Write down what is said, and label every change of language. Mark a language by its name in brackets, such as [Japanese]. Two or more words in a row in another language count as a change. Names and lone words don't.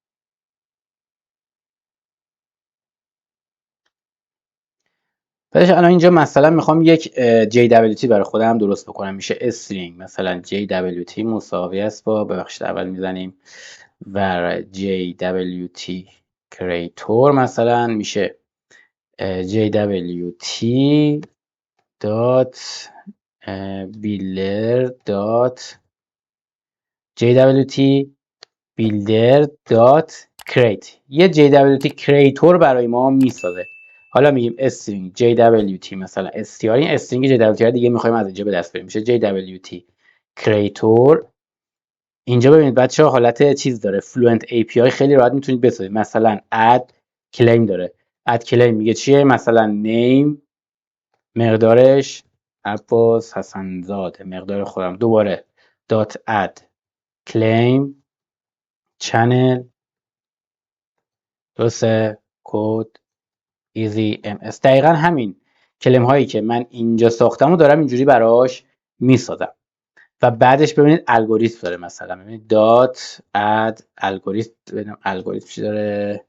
[Persian] بعدش الان اینجا مثلا میخوام یک JWT برای خودم درست بکنم. میشه string مثلا JWT مساوی است با، ببخشید اول میزنیم و [English] JWT creator [Persian] مثلا میشه [English] JWT dot builder dot JWT builder dot create. [Persian] یه [English] JWT creator [Persian] برای ما میسازه. حالا میگیم [English] string JWT [Persian] مثلا str، این [English] string JWT [Persian] دیگه میخوایم از اینجا به دست بریم، میشه [English] JWT creator. [Persian] اینجا ببینید بچه‌ها حالت چیز داره، [English] fluent API [Persian] خیلی راحت میتونید بسازید. مثلا [English] add claim [Persian] داره. [English] add claim [Persian] میگه چیه؟ مثلا name مقدارش عباس حسنزاده، مقدار خودم. دوباره [English] dot add claim channel، [Persian] درسته، کد [English] easy ms. [Persian] دقیقا همین کلم هایی که من اینجا ساختم و دارم اینجوری براش میسازم. و بعدش ببینید الگوریتم داره. مثلا ببینید [English] dot add [Persian] الگوریتم، ببینم الگوریتم چی داره.